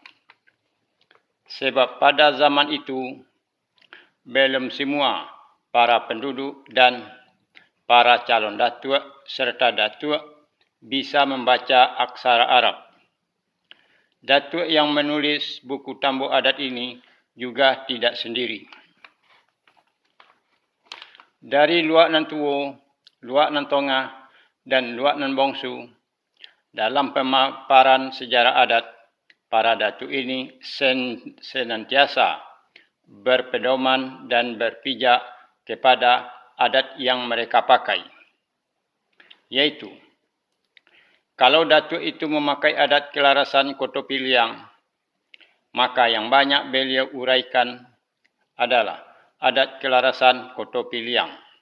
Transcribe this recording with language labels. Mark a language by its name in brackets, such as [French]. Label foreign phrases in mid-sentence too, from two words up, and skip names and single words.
[Indonesian] Sebab pada zaman itu, belum semua para penduduk dan para calon datuk serta datuk bisa membaca aksara Arab. Datuk yang menulis buku tambo adat ini juga tidak sendiri. Dari Luak Nan Tuo, Luak Nan Tongah, dan Luak Nan Bongsu, dalam pemaparan sejarah adat, para datuk ini senantiasa berpedoman dan berpijak kepada adat yang mereka pakai. Yaitu, kalau datuk itu memakai adat kelarasan Koto Piliang, maka yang banyak beliau uraikan adalah adat kelarasan Koto Piliang.